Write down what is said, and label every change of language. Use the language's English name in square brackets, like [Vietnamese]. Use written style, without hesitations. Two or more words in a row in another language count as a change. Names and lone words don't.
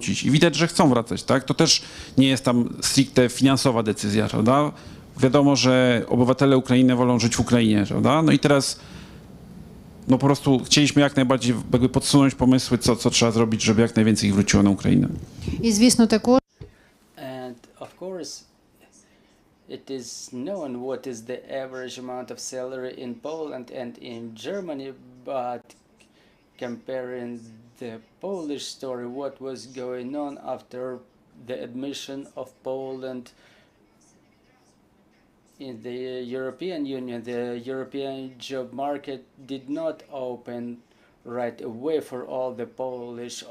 [Polish] I widać, że chcą wracać, tak? To też nie jest tam stricte finansowa decyzja, prawda? Wiadomo, że obywatele Ukrainy wolą żyć w Ukrainie, prawda? No i teraz no po prostu chcieliśmy jak najbardziej jakby podsunąć pomysły, co trzeba zrobić, żeby jak najwięcej ich wróciło na Ukrainę. [Ukrainian] і звісно також [English] And of course, it is known what is the average amount of salary in Poland and in Germany, but comparing the Polish story, what was going on after the admission of Poland in the European Union, the European job market did not open right away for all the Polish.